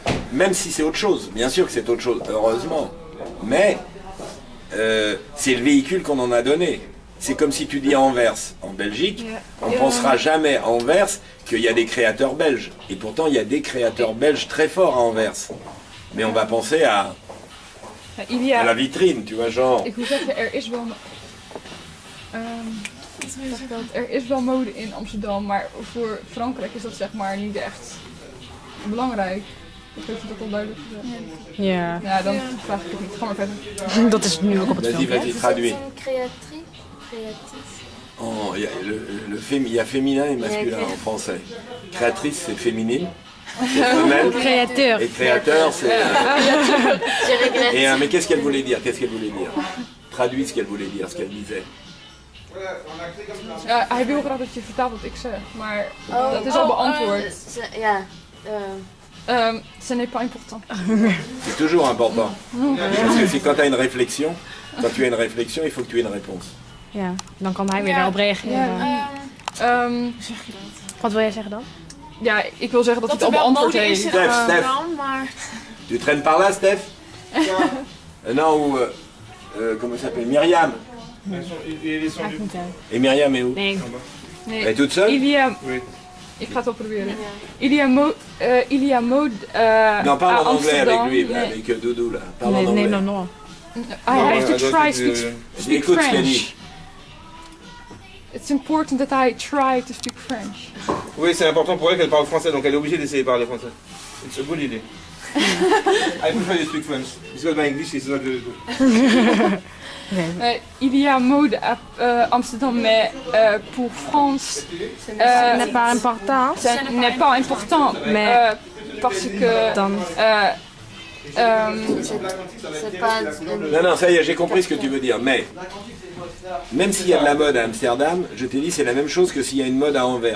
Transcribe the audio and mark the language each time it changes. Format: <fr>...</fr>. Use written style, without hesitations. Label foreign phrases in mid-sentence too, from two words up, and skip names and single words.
<fr>Même si c'est autre chose, bien sûr que c'est autre chose, heureusement, mais c'est le véhicule qu'on en a donné. C'est comme si tu dis Anvers, en Belgique, on ne pensera jamais à Anvers qu'il y a des créateurs belges. Et pourtant, il y a des créateurs belges très forts à Anvers. Mais on va penser à la vitrine, tu vois, genre...</fr> <nl>Ik wil zeggen, er is wel mode in Amsterdam, maar voor Frankrijk is dat zeg maar niet echt belangrijk. Ik weet niet of dat al duidelijk is. Ja. Ja, dan vraag ik het niet. Ga maar verder. Dat is nu ook op het</nl> <fr>Vas-y,</fr> <nl>filmpje.</nl> <fr>vas-y, traduis. Créatrice. Oh, il y a féminin et masculin en français. Créatrice, c'est féminine, c'est femelle. Créateur. Et créateur, c'est... Je regrette. Mais qu'est-ce qu'elle voulait dire? Traduis ce qu'elle voulait dire, ce qu'elle disait.</fr> <nl>Hij wil graag dat je vertaalt wat ik zeg, maar dat is al beantwoord. Ja.</nl> <fr>Ce n'est pas important. C'est toujours important. Parce que c'est quand tu as une réflexion, il faut que tu aies une réponse.</fr> <nl>Ja, dan kan hij weer daarop reageren. Wat wil jij zeggen dan? Ja, ik wil zeggen dat hij het al beantwoord heeft.</nl> <fr>Steph. Tu traînes par là, Steph? Non, ou... comment elle s'appelle? Myriam.</fr> <nl>Maakt niet uit.</nl> <fr>Et Myriam est où?</fr> <nl>Nee.</nl> <fr>Elle est toute seule?</fr> <nl>Ik ga het wel proberen.</nl> <fr>Il y a mode Non, parle en anglais Amsterdam. avec lui, avec Doudou là. Parle en</fr> <nl>Nee,</nl> <fr>anglais.</fr> <nl>nee, non.</nl> <en>I have to try to speak</en> <fr>Écoute ce qu'elle</fr> <en>French.</en> <fr>dit.</fr> <en>It's important that I try to speak French.</en> <fr>Oui, c'est important pour elle qu'elle parle français, donc elle est obligée d'essayer de parler français.</fr> <en>It's a good idea. I prefer you speak French. Because my English is not very good.</en> <fr>Il y a mode à Amsterdam, mais pour France, Ce n'est pas important. ce n'est pas important, mais parce que C'est pas... Non, ça y est, j'ai compris ce que tu veux dire, mais même s'il y a de la mode à Amsterdam, je t'ai dit c'est la même chose que s'il y a une mode à Anvers.</fr>